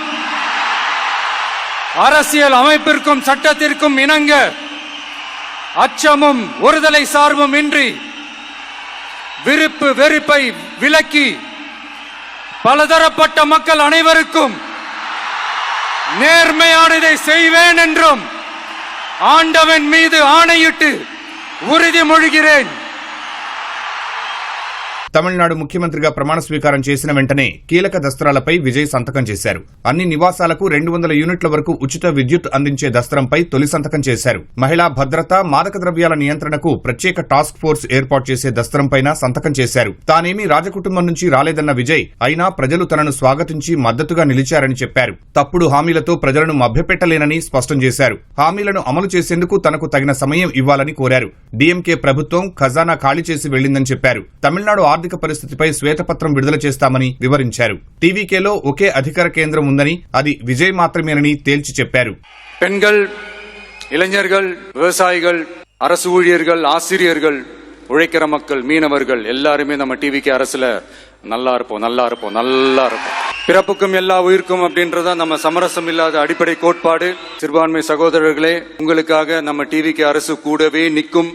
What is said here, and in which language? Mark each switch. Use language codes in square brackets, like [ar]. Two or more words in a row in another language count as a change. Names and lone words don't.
[ta] அரசியல் அமைப்பிற்கும் சட்டத்திற்கும் இணங்க அச்சமும் ஒருதலை சார்பும் இன்றி விருப்பு வெறுப்பை விலக்கி பலதரப்பட்ட மக்கள் அனைவருக்கும் நேர்மையானதை செய்வேன் என்றும் ஆண்டவன் மீது ஆணையிட்டு உறுதிமொழிகிறேன். [te] తమిళనాడు ముఖ్యమంత్రిగా ప్రమాణ స్వీకారం చేసిన వెంటనే కీలక దస్త్రాలపై విజయ్ సంతకం చేశారు. అన్ని నివాసాలకు 200 యూనిట్ల వరకు ఉచిత విద్యుత్ అందించే దస్త్రంపై తొలి సంతకం చేశారు. మహిళా భద్రత, మాదక ద్రవ్యాల నియంత్రణకు ప్రత్యేక [en] task force [te] ఏర్పాటు చేసే దస్త్రంపైన సంతకం చేశారు. తానేమీ రాజకుటుంబం నుంచి రాలేదన్న విజయ్ అయినా ప్రజలు తనను స్వాగతించి మద్దతుగా నిలిచారని చెప్పారు. తప్పుడు హామీలతో ప్రజలను మభ్యపెట్టలేనని స్పష్టం చేశారు. హామీలను అమలు చేసేందుకు తనకు తగిన సమయం ఇవ్వాలని కోరారు. డీఎంకే ప్రభుత్వం ఖజానా ఖాళీ చేసి వెళ్లిందని చెప్పారు. తమిళనాడు ఆర్థిక పరిస్థితిపై శ్వేతపత్రం విడుదల చేస్తామని వివరించారు. టీవీకేలో ఒకే అధికార కేంద్రం ఉందని, అది విజయ్ మాత్రమేనని తేల్చి చెప్పారు. [ta] பெண்கள், இளைஞர்கள், விவசாயிகள், அரசு ஊழியர்கள், ஆசிரியர்கள், உழைக்கிற மக்கள், மீனவர்கள் எல்லாருமே நம்ம டிவிகே அரசுல நல்லா இருப்போம், நல்லா இருப்போம், நல்லா இருப்போம். பிறப்புக்கும் எல்லா உயிருக்கும் அப்படின்றத நம்ம சமரசம் இல்லாத அடிப்படை கோட்பாடு. சிறுபான்மை சகோதரர்களே, உங்களுக்காக நம்ம டிவிகே அரசு கூடவே நிற்கும்.